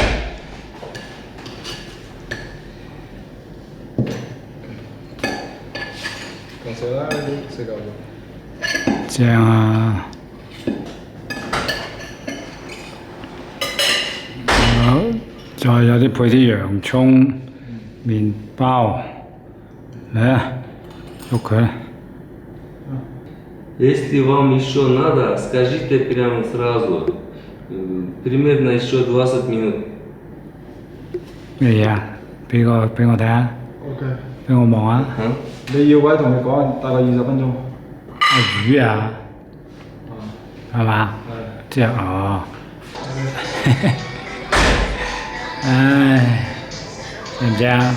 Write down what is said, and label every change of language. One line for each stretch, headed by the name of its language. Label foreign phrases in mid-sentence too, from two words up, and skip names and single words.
Cantonese: 正啊！好，再有啲配啲洋葱、麵包，嚟啊，喐佢。
Russian: Если вам еще надо, скажите прямо сразу. Примерно еще 20 минут.
Cantonese: 咩嘢啊？俾我睇下。 OK。俾我望下。你要位同你講，大概20分鐘。魚啊？係嘛？係。即係哦。唉，正唔正啊？